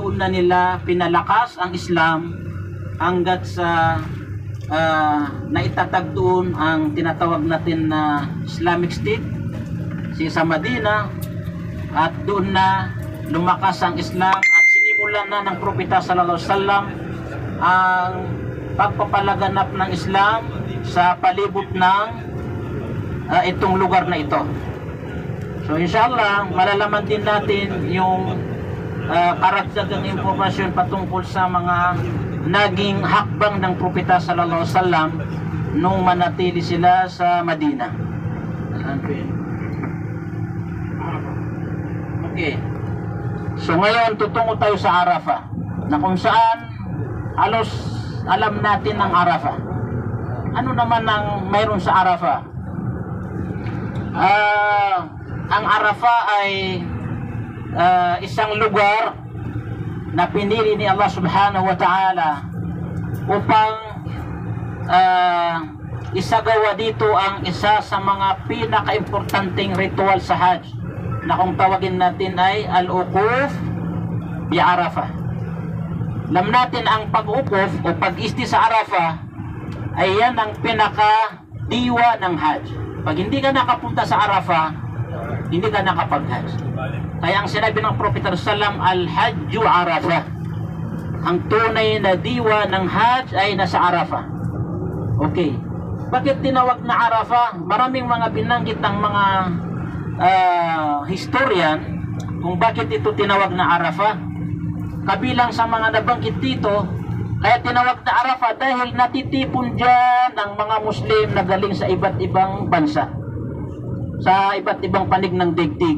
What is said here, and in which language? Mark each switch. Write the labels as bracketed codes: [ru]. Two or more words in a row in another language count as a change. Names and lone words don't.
[tl] na nila pinalakas ang Islam hanggat sa naitatag doon ang tinatawag natin na [en] Islamic State [tl] sa Madina, at doon na lumakas ang Islam at sinimulan na ng propeta [ar] صلى الله عليه وسلم [tl] ang pagpapalaganap ng Islam sa palibot ng itong lugar na ito. So inshallah, malalaman din natin yung karagdagang impormasyon patungkol sa mga naging hakbang ng propeta [ar] صلى الله عليه وسلم [tl] nung manatili sila sa Madina. Okay. So ngayon tutungo tayo sa Arafah, na kung saan halos alam natin ang Arafah. Ano naman ang mayroon sa Arafah? Ang Arafah ay isang lugar na pinili ni Allah [ar] سبحانه وتعالى [tl] upang isagawa dito ang isa sa mga pinaka-importanting ritual sa Hajj, na kung tawagin natin ay [ar] الوقوف بعرفة. [tl] Alam natin ang pag-uquf o pag-isti sa Arafah ay yan ang pinaka-diwa ng Hajj. Pag hindi ka nakapunta sa Arafah, hindi ka nakapag-Hajj. Kaya ang sinabi ng Propeta sallam, [ar] الحج عرفة. [tl] Ang tunay na diwa ng Hajj ay nasa Arafah. Okay. Bakit tinawag na Arafah? Maraming mga binanggit ng mga historian kung bakit ito tinawag na Arafah. Kabilang sa mga nabanggit dito, kaya tinawag na Arafah dahil natitipon dyan ang mga Muslim na galing sa iba't ibang bansa, sa iba't ibang panig ng daigdig.